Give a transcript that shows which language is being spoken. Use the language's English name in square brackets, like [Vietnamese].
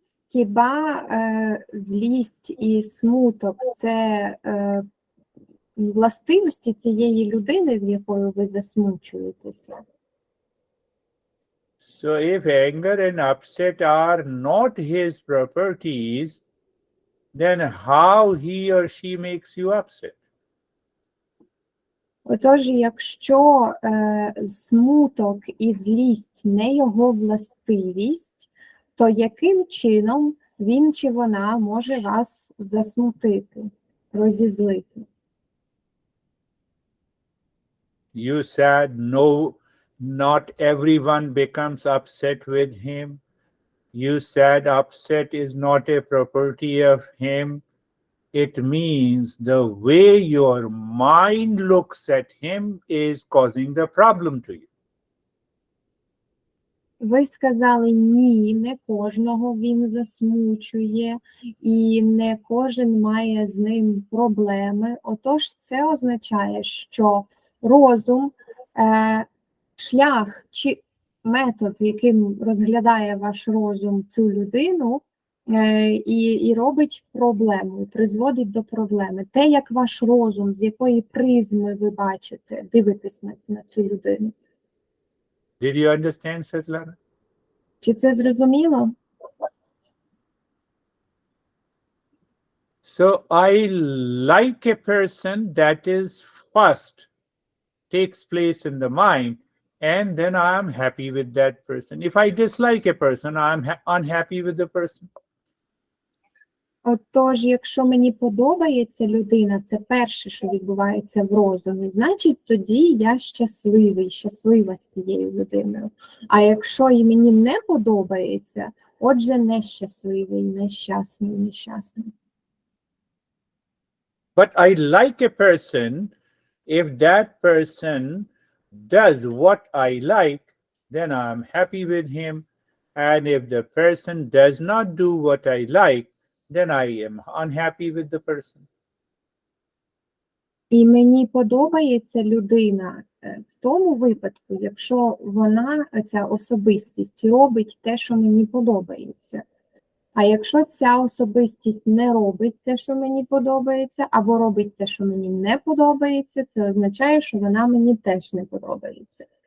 [Ukrainian] Хіба злість і смуток – це властивості цієї людини, з якою ви засмучуєтеся? [English] So if anger and upset are not his properties, then how he or she makes you upset? [Ukrainian] Отож, якщо смуток і злість не його властивість, то яким чином він чи вона може вас засмутити, розізлити? [English] You said no, not everyone becomes upset with him. You said upset is not a property of him. It means the way your mind looks at him is causing the problem to you. [Ukrainian] Ви сказали, ні, не кожного він засмучує, і не кожен має з ним проблеми. Отож, це означає, що розум, шлях чи метод, яким розглядає ваш розум цю людину, і робить проблему, призводить до проблеми. Те, як ваш розум, з якої призми ви бачите, дивитесь на цю людину. [English] Did you understand, Svetlana? [Ukrainian] Чи це зрозуміло? [English] So I like a person that is first takes place in the mind, and then I am happy with that person. If I dislike a person, I am unhappy with the person. [Ukrainian] Отож, якщо мені подобається людина, це перше, що відбувається в розумі, значить тоді я щасливий, щаслива з цією людиною. А якщо і мені не подобається, отже, нещасливий, нещасний, нещасний. [English] But I like a person, if that person does what I like, then I'm happy with him. And if the person does not do what I like, then I am unhappy with the person. [Ukrainian] І мені подобається людина в тому випадку, якщо вона, ця особистість, робить те, що мені подобається. А якщо ця особистість не робить те, що мені подобається, або робить те, що мені не подобається, це означає, що вона мені теж не подобається.